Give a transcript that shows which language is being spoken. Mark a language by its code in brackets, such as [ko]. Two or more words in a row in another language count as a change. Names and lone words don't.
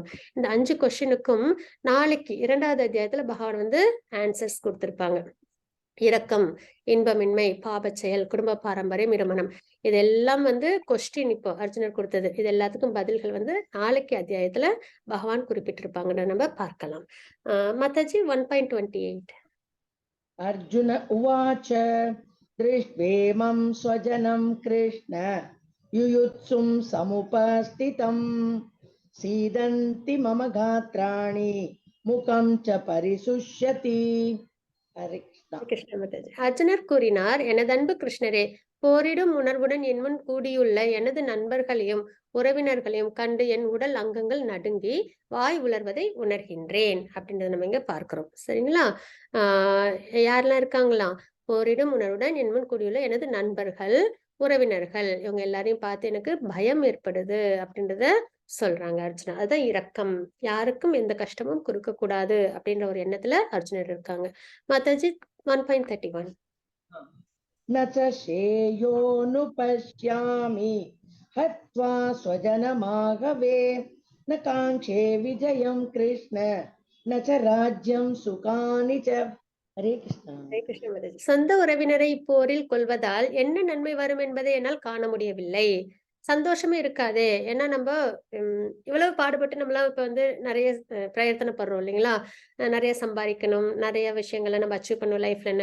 [ta] இந்த 5 கொஸ்டினுக்கும் நாளைக்கு 2வது அத்தியாயத்துல பகவான் வந்து ஆன்சர்ஸ் கொடுத்திருப்பாங்க. இரக்கம், இன்பமின்மை, பாபச் செயல், குடும்ப பாரம்பரியம், இருமனம், இதெல்லாம் வந்து கொஸ்டின் இப்போ அர்ஜுனர் கொடுத்தது. இது எல்லாத்துக்கும் பதில்கள் வந்து நாளைக்கு அத்தியாயத்துல பகவான் குறிப்பிட்டிருப்பாங்கன்னு நம்ம பார்க்கலாம். மாதாஜி 1.28. [sa] अर्जुन उवाच दृष्ट्वेमं स्वजनं कृष्ण युयुत्सुं समुपस्थितं सीदन्ति मम गात्राणि मुखं च परिशुष्यति. हरे कृष्ण. [ta] கிருஷ்ண மாதாஜி. அர்ஜுனர் கூறினார், எனதன்பு கிருஷ்ணரே, போரிடும் உணர்வுடன் என் முன் கூடியுள்ள எனது நண்பர்களையும் உறவினர்களையும் கண்டு என் உடல் அங்கங்கள் நடுங்கி வாய் உலர்வதை உணர்கின்றேன் அப்படின்றத நம்ம இங்க பார்க்கிறோம். சரிங்களா? யாரெல்லாம் இருக்காங்களாம்? போரிடும் உணர்வுடன் என் முன் கூடியுள்ள எனது நண்பர்கள் உறவினர்கள் இவங்க எல்லாரையும் பார்த்து எனக்கு பயம் ஏற்படுது அப்படின்றத சொல்றாங்க அர்ஜுனா. அதுதான் இரக்கம். யாருக்கும் எந்த கஷ்டமும் கொடுக்க கூடாது அப்படின்ற ஒரு எண்ணத்துல அர்ஜுனர் இருக்காங்க. மாதாஜி 1.31. [sa] न च श्रेयोऽनुपश्यामि हत्वा स्वजनमाहवे न काङ्क्षे विजयं कृष्ण न च राज्यं सुखानि च. हरे कृष्ण. [ta] ஹரே கிருஷ்ண மாதாஜி. சொந்த உறவினரை இப்போரில் கொல்வதால் என்ன நன்மை வரும் என்பதை என்னால் காண முடியவில்லை. சந்தோஷமே இருக்காதே. ஏன்னா நம்ம இவ்வளவு பாடுபட்டு நம்மளாம் இப்ப வந்து நிறைய பிரயத்தனப்படுறோம் இல்லைங்களா? நிறைய சம்பாதிக்கணும், நிறைய விஷயங்களை நம்ம அச்சீவ் பண்ணணும் லைஃப்லன்னு.